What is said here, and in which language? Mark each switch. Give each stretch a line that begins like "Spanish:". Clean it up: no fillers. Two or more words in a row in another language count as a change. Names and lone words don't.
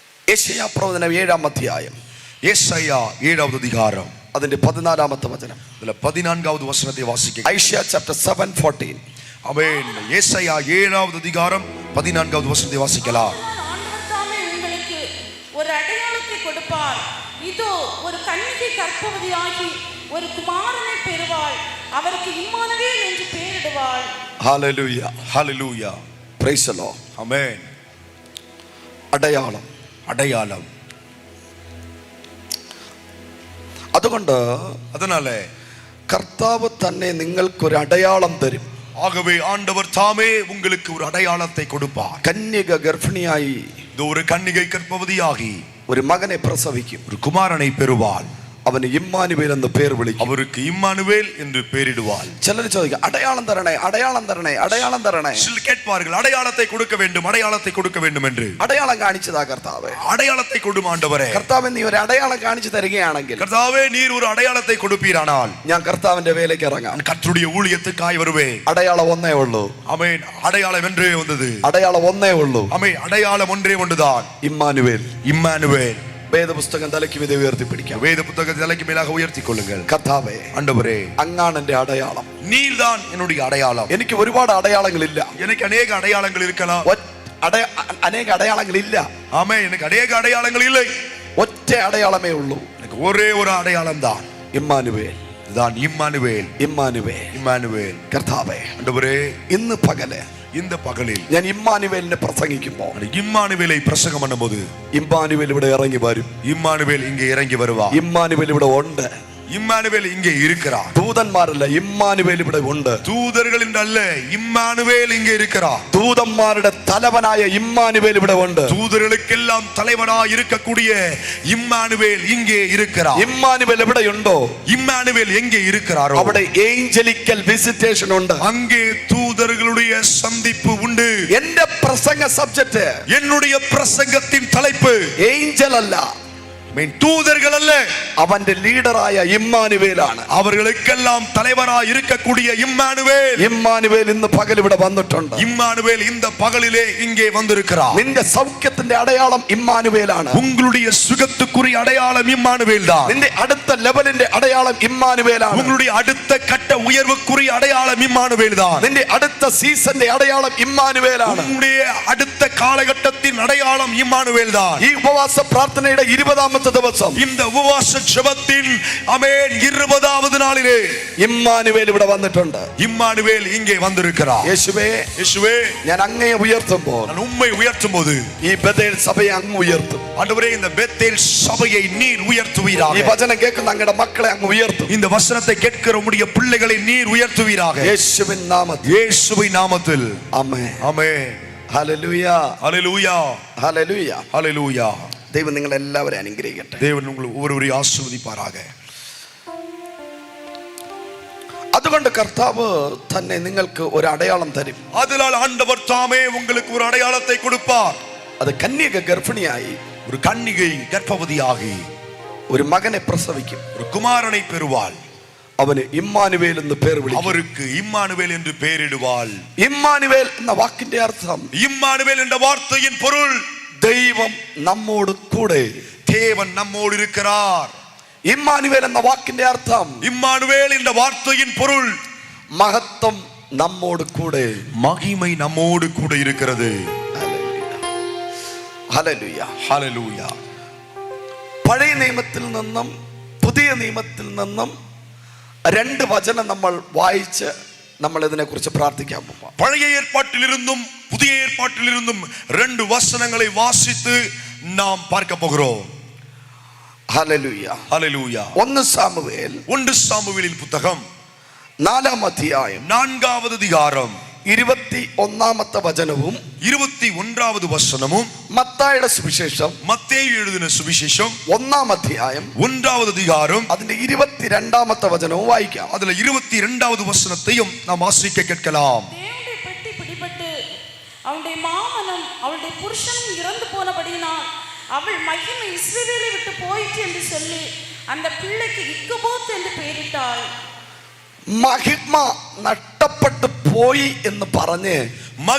Malayalam: യെശയ്യാ പ്രവചനം 7-ാം അധ്യായം.
Tamil: യെശയ്യാ 7-ാவது அதிகாரம்
Malayalam: അതിന്റെ 14-ാമത്തെ വചനം. അതിലെ 14வது വചനത്തെ വാസിക്കുക. ഐശയ്യാ chapter 7:14.
Tamil: ஆமென். യെശയ്യാ 7ாவது அதிகாரம் 14வது வசனத்தை வாசிக்கலாம். ஆண்டவர் தாமே உங்களுக்கு ஒரு அடையாளத்தை கொடுப்பார். இதோ ஒரு கன்னிகை கர்ப்பவதியாகி ஒரு குமாரனை பெறுவாள். அவருக்கு இம்மானுவேல் என்று பெயரிடுவாள்.
Malayalam: ഹല്ലേലൂയ,
Tamil: ஹல்லேலூயா.
English: praise the Lord.
Tamil: ஆமென்.
Malayalam: അടയാളം,
Tamil: அடையாளம்.
Malayalam: അതുകൊണ്ട്
Tamil: அதனால
Malayalam: കർത്താവ് തന്നെ നിങ്ങൾക്കൊരു അടയാളം തരും.
Tamil: ஆகவே ஆண்டவர் தாமே உங்களுக்கு ஒரு அடையாளத்தை கொடுப்பார்.
Malayalam: കന്യക ഗർഭിണിയായി
Tamil: இது ஒரு கன்னிகை கர்ப்பவதியாகி
Malayalam: ഒരു മകനെ പ്രസവിക്കും.
Tamil: ஒரு குமாரனை பெறுவாள்.
Malayalam: അവന് ഇമ്മാനുവേൽ എന്ന് പേർ വിളിക്കും.
Tamil: அவருக்கு இம்மானுவேல் என்று பெயரிடுவாள்.
Malayalam: ചിലർ ചോദിക്കും, അടയാളം തരണേ, അടയാളം തരണേ, അടയാളം തരണേ.
Tamil: சிலர் கேட்பார்கள், அடையாளத்தை கொடுக்க வேண்டும், அடையாளத்தை கொடுக்க வேண்டும் என்று.
Malayalam: അടയാളം കാണിച്ചതാ കർത്താവേ.
Tamil: அடையாளத்தை கொடும் ஆண்டவரே.
Malayalam: കർത്താവേ, നീ ഒരു അടയാളം കാണിച്ചു തരികയാണെങ്കിൽ,
Tamil: கர்த்தாவே நீர் ஒரு அடையாளத்தை கொடுப்பீரானால்
Malayalam: ഞാൻ കർത്താവിന്റെ വേലയ്ക്ക് ഇറങ്ങാം.
Tamil: நான் கர்த்தருடைய ஊழியத்துக்காய் வருவேன்.
Malayalam: അടയാളം ഒന്നേ ഉള്ളൂ.
Tamil: ஆமென். அடையாளம் ஒன்றே வந்தது.
Malayalam: അടയാളം ഒന്നേ ഉള്ളൂ.
Tamil: ஆமென். அடையாளம் ஒன்றே ஒன்றுதான்.
Malayalam: ഇമ്മാനുവേൽ.
Tamil: இம்மானுவேல்.
Malayalam: വേദപുസ്തകം തലയ്ക്ക് മീതെ ഉയർത്തി പിടിക്കാം.
Tamil: வேத புத்தகத்தை தலைக்கு மேலாக உயர்த்தி கொள்ளுங்கள்.
Malayalam: കർത്താവേ,
Tamil: ஆண்டவரே,
Malayalam: അങ്ങാണ് എന്റെ അടയാളം.
Tamil: நீர்தான் என்னுடைய அடையாளம்.
Malayalam: എനിക്ക് ഒരുപാട് അടയാളങ്ങളില്ല.
Tamil: எனக்கு அநேக அடையாளங்கள் இருக்கலாம்.
Malayalam: അനേക അടയാളങ്ങളില്ല.
Tamil: ஆமென். எனக்கு அநேக அடையாளங்கள் இல்லை.
Malayalam: ഒറ്റ അടയാളമേ ഉള്ളൂ.
Tamil: எனக்கு ஒரே ஒரு அடையாளம் தான்.
Malayalam: ഇമ്മാനുവേൽ.
Tamil: இதுதான் இம்மானுவேல்.
Malayalam: ഇമ്മാനുവേൽ.
Tamil: இம்மானுவேல்.
Malayalam: കർത്താവേ,
Tamil: ஆண்டவரே,
Malayalam: ഇന്ന് പകല്
Tamil: இந்த பகலில்
Malayalam: ഞാൻ ഇമ്മാനുവേലിനെ പ്രസംഗിക്കുമ്പോൾ
Tamil: இம்மானுவேலை பிரசங்கம் பண்ணும்போது
Malayalam: ഇമ്മാനുവേൽ ഇവിടെ ഇറങ്ങി വരും.
Tamil: இம்மானுவேல் இங்கே இறங்கி வருவார்.
Malayalam: ഇമ്മാനുവേൽ ഇവിടെ ഉണ്ട്.
Tamil: இம்மானுவேல் இங்கே இருக்கிறார்.
Malayalam: ദൂതന്മാരല്ല, ഇമ്മാനുവേൽ ഇവിടെ ഉണ്ട്.
Tamil: தூதர்கள் என்று அல்ல, இம்மானுவேல் இங்கே இருக்கிறார்.
Malayalam: ദൂതന്മാരുടെ തലവനായ ഇമ്മാനുവേൽ ഇവിടെ ഉണ്ട്.
Tamil: தூதர்களுக்கெல்லாம் தலைவனாய் இருக்கக்கூடிய இம்மானுவேல் இங்கே இருக்கிறார்.
Malayalam: ഇമ്മാനുവേൽ എവിടെയുണ്ടോ,
Tamil: இம்மானுவேல் எங்கே இருக்கிறாரோ
Malayalam: അവിടെ
English: angelical visitation
Malayalam: ഉണ്ട്.
Tamil: அங்கே தூதர்களுடைய சந்திப்பு உண்டு.
Malayalam: എന്റെ പ്രസംഗ സബ്ജക്ട്,
Tamil: என்னுடைய பிரசங்கத்தின் தலைப்பு
Malayalam: ഏഞ്ചൽ അല്ല,
Tamil: தூதர்கள் அல்ல,
Malayalam: അവന്റെ ലീഡറായ ഇമ്മാനുവേലാണ്.
Tamil: அவர்களுக்கெல்லாம் தலைவராய் இருக்கக்கூடிய இம்மானுவேல்.
Malayalam: ഇമ്മാനുവേൽ ഇന്ന് പകൽ ഇവിടെ വന്നിട്ടുണ്ട്.
Tamil: இம்மானுவேல் இந்த பகலிலே இங்கே வந்திருக்கிறார்.
Malayalam: നിന്റെ സൗഖ്യത്തിന്റെ അടയാളം ഇമ്മാനുവേലാണ്.
Tamil: உங்களுடைய சுகத்துக்குரிய அடையாளம் இம்மானுவேல் தான்.
Malayalam: നിന്റെ അടുത്ത ലെവലിന്റെ അടയാളം ഇമ്മാനുവേലാണ്.
Tamil: உங்களுடைய அடுத்த கட்ட உயர்வுக்குரிய அடையாளம் இம்மானுவேல் தான்.
Malayalam: നിന്റെ അടുത്ത സീസന്റെ അടയാളം ഇമ്മാനുവേലാണ്.
Tamil: உங்களுடைய அடுத்த காலகட்டத்தின் அடையாளம் இம்மானுவேல் தான்.
Malayalam: ഈ ഉപവാസ പ്രാർത്ഥനയുടെ 20ാമത്തെ ദിവസം,
Tamil: இந்த உபவாச ஜெபத்தின் ஆமென் 20வது நாளிலே
Malayalam: ഇമ്മാനുവേൽ ഇവിടെ വന്നിട്ടുണ്ട്.
Tamil: இம்மானுவேல் இங்கே வந்திருக்கிறார்.
Malayalam: യേശുവേ,
Tamil: യേശുவே,
Malayalam: ഞാൻ അങ്ങയെ ഉയർത്തുമ്പോൾ
Tamil: நான் உம்மை உயர்த்தும்போது
Malayalam: ഈ ബഥേൽ സഭയെ അങ്ങ് ഉയർത്തും.
Tamil: ஆண்டவரே, இந்த பெத்தேல் சபையை நீர்
Malayalam: ഈ
Tamil: உயர்த்துவீராக.
Malayalam: വചനം കേൾക്കുന്ന അങ്ങയുടെ മക്കളെ അങ്ങ് ഉയർത്തും.
Tamil: இந்த வசனத்தை கேட்கிற உம்முடைய பிள்ளைகளை நீர் உயர்த்துவீராக.
Malayalam: യേശുവിൻ നാമത്തിൽ.
Tamil: இயேசுவின் நாமத்தில்.
Malayalam: ആമേൻ.
Tamil: ஆமென்.
Malayalam: ഹല്ലേലൂയ,
Tamil: ஹல்லேலூயா.
Malayalam: ഹല്ലേലൂയ.
Tamil: ஹல்லேலூயா.
Malayalam: ദൈവം നിങ്ങൾ എല്ലാവരെയും അനുഗ്രഹിക്കട്ടെ.
Tamil: தேவன் உங்களை ஒவ்வொருவரையும் ஆசீர்வதிப்பாராக.
Malayalam: അതുകൊണ്ട് കർത്താവ് തന്നെ നിങ്ങൾക്ക് ഒരു അടയാളം തരും.
Tamil: அதனால் ஆண்டவர் தாமே உங்களுக்கு ஒரு அடையாளத்தை கொடுப்பார்.
Malayalam: അത് കന്യക ഗർഭിണിയായി
Tamil: ஒரு கன்னிகை கர்ப்பவதியாகி
Malayalam: ഒരു മകനെ പ്രസവിക്കും.
Tamil: ஒரு குமாரனை பெறுவாள்.
Malayalam: അവന് ഇമ്മാനുവേൽ എന്ന് പേർ വിളിക്കും.
Tamil: அவருக்கு இம்மானுவேல் என்று பெயரிடுவாள்.
Malayalam: ഇമ്മാനുവേൽ എന്ന വാക്കിന്റെ അർത്ഥം,
Tamil: இம்மானுவேல் என்ற வார்த்தையின் பொருள்,
Malayalam: ദൈവം നമ്മോട് കൂടെ.
Tamil: தேவன் நம்மோடு இருக்கிறார்.
Malayalam: ഇമ്മാനുവേൽ എന്ന വാക്കിന്റെ അർത്ഥം,
Tamil: இம்மானுவேல் என்ற வார்த்தையின் பொருள்,
Malayalam: മഹത്വം നമ്മോട് കൂടെ.
Tamil: மகிமை நம்மோடு கூட இருக்கிறது.
Malayalam: ഹല്ലേലൂയ.
Tamil: ஹல்லேலூயா.
Malayalam: പഴയ നിയമത്തിൽ നിന്നും പുതിയ നിയമത്തിൽ നിന്നും രണ്ട് വചനം നമ്മൾ വായിച്ച് നമ്മൾ ഇതിനെക്കുറിച്ച് പ്രാർത്ഥിക്കാൻ പോകാം.
Tamil: பழைய ஏற்பாட்டிலிருந்தும் புதிய ஏற்பாட்டிலிருந்தும் 2 வசனங்களை வாசித்து நாம் பார்க்க போகிறோம்.
Malayalam: ഹല്ലേലൂയ.
Tamil: ஹல்லேலூயா.
Malayalam: 1 സാമുവേൽ
Tamil: 1 சாமுவேலின் புத்தகம்
Malayalam: 4-ാം അധ്യായം
Tamil: 4வது அதிகாரம்
Malayalam: 21ാമത്തെ വചനവും
Tamil: 21வது வசனமும்,
Malayalam: മത്തായിയുടെ സുവിശേഷം
Tamil: மத்தேயு எழுதின சுவிசேஷம்
Malayalam: 1-ാം അധ്യായം
Tamil: 1வது அதிகாரம்
Malayalam: അതിന്റെ 22ാമത്തെ വചനവും വായിക്കാം.
Tamil: அதுல 22வது வசனத்தையும் நாம் வாசிக்க கேட்கலாம். தேவனுடைய பெட்டி பிடிபட்டு அவனுடைய மாமனும் அவளுடைய புருஷனும் இறந்து போனபடியினால் அவள் மகிமை இஸ்ரவேலை விட்டு போயிற்று என்று சொல்லி அந்த பிள்ளைக்கு இக்கபோத் என்று பெயரிட்டாள்.
Malayalam: മഹിമ നഷ്ടപ്പെട്ടു പോയി എന്ന് പറഞ്ഞ്